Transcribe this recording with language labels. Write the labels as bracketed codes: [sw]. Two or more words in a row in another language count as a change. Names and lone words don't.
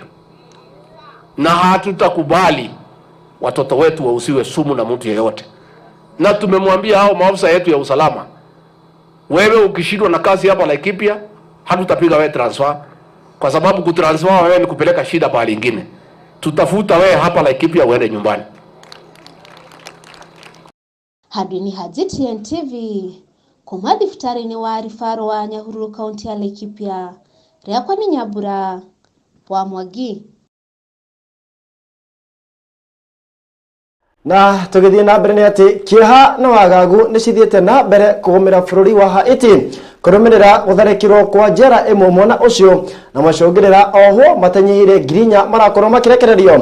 [sw] Na hatutakubali watoto wetu wausiwe sumu na mtu yeyote. Na tumemwambia hao maafisa yetu ya usalama, wewe ukishindwa na kazi hapa Laikipia, hatutapiga wewe transfer, kwa sababu kutransfer wewe ni kupeleka shida pale nyingine. Tutafuta wewe hapa Laikipia uende nyumbani. [ki] Hadwini Gtn TV kuma thibitarĩ-inĩ wa Rifaro wa Nyahururu kaunti ya Laikipia. Rĩakwa nĩ Nyambura wa Mwangi. Na tũgĩthiĩ na mbere nĩ atĩ kĩeha na wagagu nĩ cithiĩte na mbere kũgũmĩra bũrũri wa Haiti kũrũmĩrĩra gũtharĩkĩrwo kwa njera ĩmwe mwena ũcio na macũngĩrĩra oho matanyihĩire ngiri 4 marakorwo makĩrekererio.